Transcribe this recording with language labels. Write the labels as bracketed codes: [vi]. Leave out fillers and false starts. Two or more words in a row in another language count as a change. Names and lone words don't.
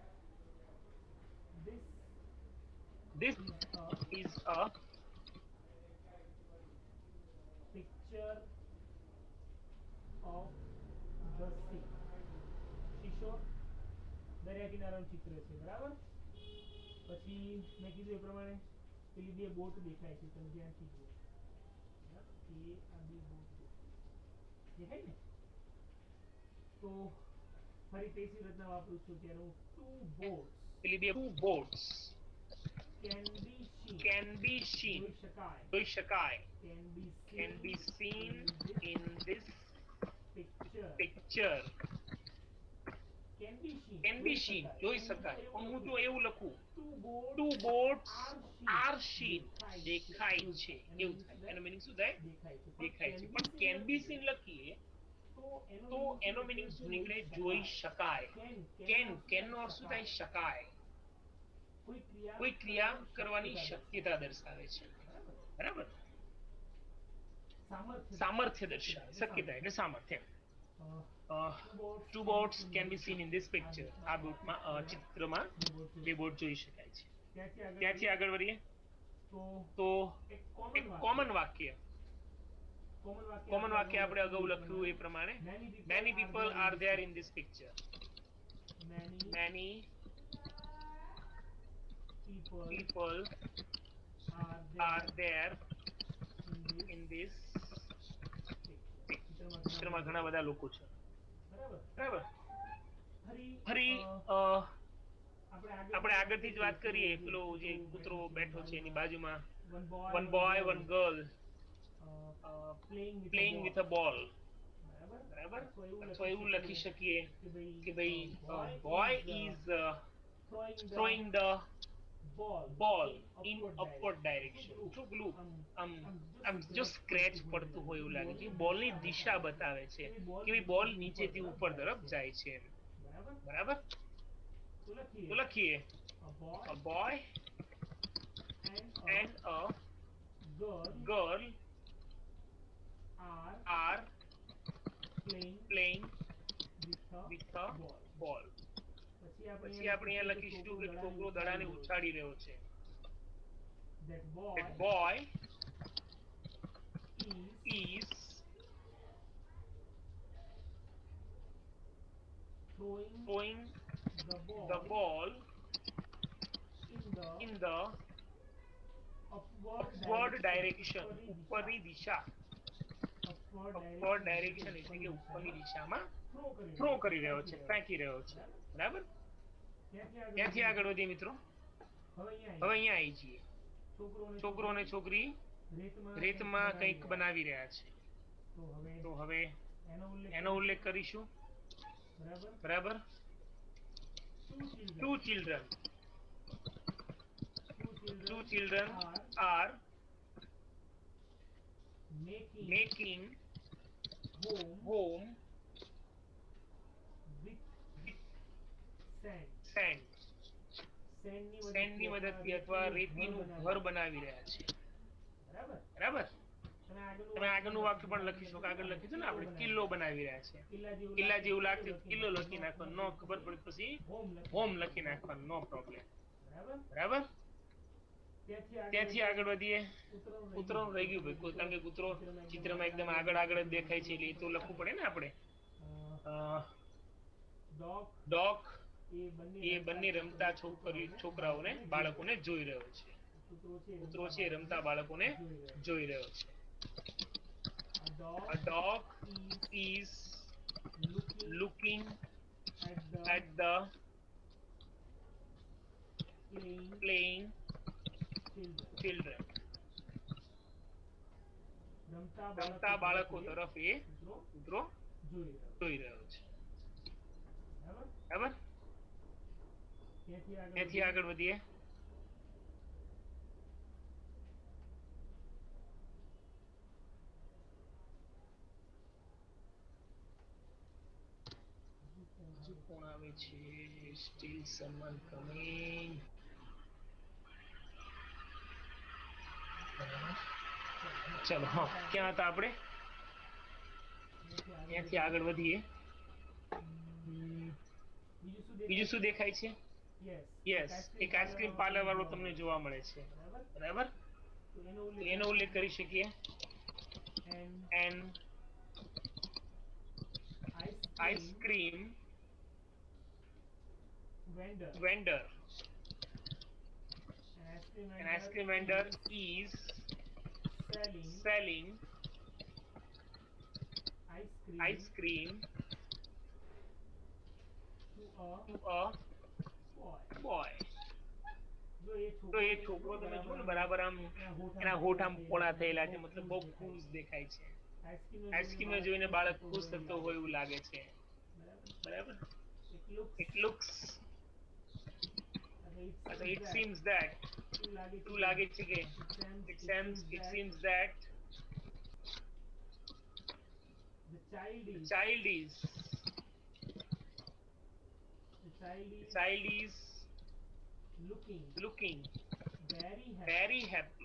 [en] This is a picture of the sea. [gu] શીશો દરિયા કિનારાનું ચિત્ર છે, બરાબર. પછી મેં કીધું એ પ્રમાણે પેલી બે બોટ દેખાય છે, તમે ધ્યાનથી જુઓ. એ આ બે બોટ દેખાય ને, તો ફરી પેશી રચના વાપરું છું ત્યારે હું પેલી બે boats [en] can be seen [gu] જોઈ શકાય [en] can be seen in this picture. can be seen [gu] જોઈ શકાય, પણ હું જો એવું લખું [en] two boats are seen [gu] દેખાય છે એવું થાય, એનો મીનિંગ શું થાય? દેખાય છે. પણ [en] can be seen [gu] લખીએ તો એનો મીનિંગ શું નીકળે? જોઈ શકાય. કેન નો અર્થ શું થાય? શકાય, કોઈ ક્રિયા કરવાની શક્યતા દર્શાવે છે. બરાબર, સામર્થ્ય દર્શાવે, શક્યતા એટલે સામર્થ્ય. [en] two boats can be seen in this picture. [gu] આ બોટમાં ચિત્રમાં બે બોટ જોઈ શકાય છે. ત્યાંથી આગળ વધીએ તો એક કોમન વાક્ય આપણે અગાઉ લખ્યું એ પ્રમાણે [en] many people are there in this picture. many people are there in this [gu] ચિત્રમાં ઘણા બધા લોકો છે. બરાબર, ફરી આપણે આગળથી જ વાત કરીએ, પેલો જે કૂતરો બેઠો છે એની બાજુમાં [en] one boy one girl playing with a ball. [gu] બરાબર, અથવા એવું લખી શકીએ કે ભાઈ [en] boy is throwing the ball in upward direction. [gu] જો પેલું આમ જો સ્ક્રેચ પડતું હોય એવું લાગે છે, બોલની દિશા બતાવે છે કે ભાઈ બોલ નીચેથી ઉપર તરફ જાય છે. બરાબર, તો લખીએ [en] a boy and a girl are playing with a ball. [gu] પછી આપણે અહીંયા લખીશું કે છોકરો દડાને ઉછાળી રહ્યો છે. [en] That boy is throwing the ball in the upward direction, [gu] ઉપરની દિશા. [en] upward direction [gu] એટલે કે ઉપરની દિશામાં થ્રો કરી રહ્યો છે, ફેંકી રહ્યો છે. બરાબર? ત્યાંથી આગળ વધીએ મિત્રો. હવે અહીંયા આવી જઈએ. છોકરો અને છોકરી રેતમાં કંઈક બનાવી રહ્યા છે. તો હવે એનો ઉલ્લેખ કરીશું. બરાબર? [en] two children are making home with sand. [gu] સેન્ડની મદદથી અથવા રેતીનું ઘર બનાવી રહ્યા છે. બરાબર? તમે આગળનું વાક્ય પણ લખી શકો. આગળ લખ્યું છે ને આપણે, કિલ્લો બનાવી રહ્યા છે. કિલ્લા જેવું લાગતું કિલ્લો લખી નાખવાનો, નો ખબર પડે પછી હોમ લખી નાખવાનો, [en] no problem. [gu] બરાબર? ત્યાંથી આગળ વધીએ. કૂતરાનું રહી ગયું ભાઈ, કારણ કે કૂતરો ચિત્રમાં એકદમ આગળ જ દેખાય છે એટલે એ તો લખવું પડે ને આપણે. ડોગ એ બંને રમતા છોકરાઓને બાળકોને જોઈ રહ્યો છે. કૂતરો છે રમતા બાળકોને જોઈ રહ્યો છે. [en] A dog is looking at the playing children. [gu] રમતા બાળકો તરફ એ કૂતરો જોઈ રહ્યો છે. બરાબર? ત્યાંથી આગળ વધીએ. કોણ આવે છે? [en] Still someone coming. [gu] ચલો, હા, ક્યાં હતા આપણે? ત્યાંથી આગળ વધીએ. બીજું શું દેખાય છે? યસ, એક આઈસ્ક્રીમ પાર્લર વાળો તમને જોવા મળે છે. બરાબર? એનો ઉલ્લેખ કરી શકીએ. [en] an ice cream vendor. An ice cream vendor is selling ice cream to a boy. [gu] તો એ છોકરો તમે જુઓ ને, બરાબર આમ એના હોઠ આમ પોળા થયેલા છે, મતલબ બહુ ખુશ દેખાય છે. આઈસ્ક્રીમ જોઈને બાળક ખુશ થતો હોય એવું લાગે છે. બરાબર? [en] It looks it seems that [gu] એવું લાગે છે કે [en] it seems that the child is looking very happy.